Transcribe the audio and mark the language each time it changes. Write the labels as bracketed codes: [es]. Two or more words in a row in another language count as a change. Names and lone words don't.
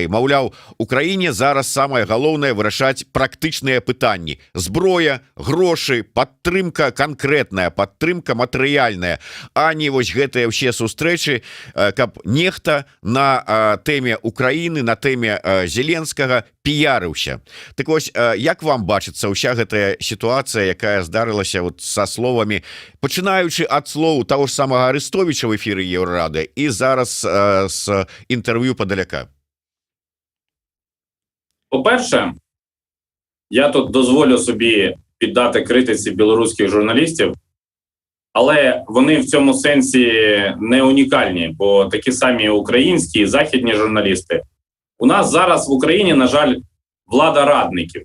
[be] Маўляў, Украіне зараз самае галоўнае вырашаць практычныя пытанні: зброя, грошы, падтрымка канкрэтная, падтрымка матэрыяльная, а не вось гэтыя ўсе сустрэчы, каб нехта на тэме Украіны, на тэме Зеленскага піярыўся. Так вось, як вам бачыцца ўся гэтая сітуацыя, якая здарылася вот са словамі, пачынаючы ад слоў таго ж самага Арестовича в эфіры Еўрарады і зараз з інтэрв'ю Падаляка? [uk] По-перше, я тут дозволю собі піддати критиці білоруських журналістів, але вони в цьому сенсі не унікальні, бо такі самі українські і західні журналісти. У нас зараз в Україні, на жаль, влада радників.